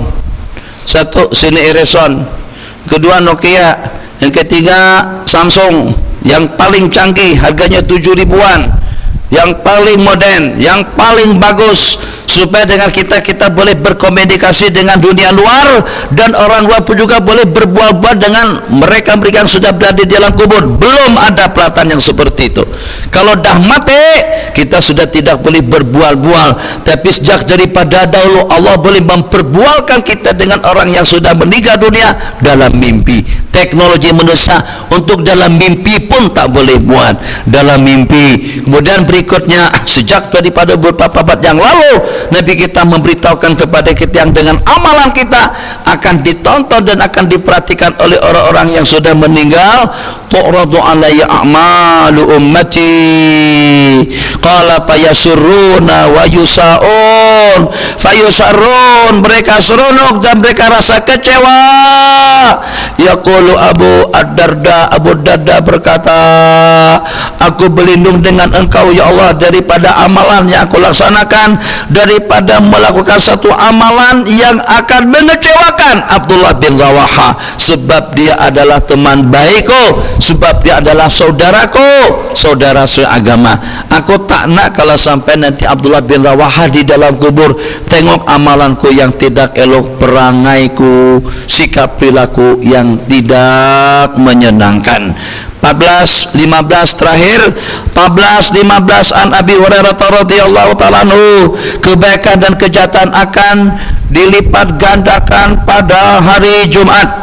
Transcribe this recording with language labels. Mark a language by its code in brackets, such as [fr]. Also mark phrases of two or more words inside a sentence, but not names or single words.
[ms] Satu sini Ericsson, kedua Nokia, yang ketiga Samsung yang paling canggih, harganya 7 ribuan, yang paling modern, yang paling bagus, supaya dengan kita boleh berkomunikasi dengan dunia luar, dan orang luar pun juga boleh berbual-bual dengan mereka yang sudah berada di dalam kubur. Belum ada peralatan yang seperti itu. Kalau dah mati, kita sudah tidak boleh berbual-bual. Tapi sejak daripada dahulu Allah boleh memperbualkan kita dengan orang yang sudah meninggal dunia dalam mimpi. Teknologi manusia untuk dalam mimpi pun tak boleh buat dalam mimpi. Kemudian berikutnya, sejak daripada beberapa abad yang lalu, Nabi kita memberitahukan kepada kita yang dengan amalan kita akan ditonton dan akan diperhatikan oleh orang-orang yang sudah meninggal. [ar] تعرض علي أعمال أمتي قال فيسرون ويساؤون. fayusarrun, [ms] mereka seronok dan mereka rasa kecewa. Yaqulu Abu Darda berkata, aku berlindung dengan engkau ya Allah daripada amalan yang aku laksanakan, daripada melakukan satu amalan yang akan mengecewakan Abdullah bin Rawaha, sebab dia adalah teman baikku, sebab dia adalah saudaraku, saudara seagama. Aku tak nak kalau sampai nanti Abdullah bin Rawaha di dalam kubur tengok amalanku yang tidak elok, perangaiku, sikap perilaku yang tidak menyenangkan. 14, 15 terakhir. 14, 15 [ar] عن أبي هريرة رضي الله تعالى عنه, [ms] kebaikan dan kejahatan akan dilipat gandakan pada hari Jumat.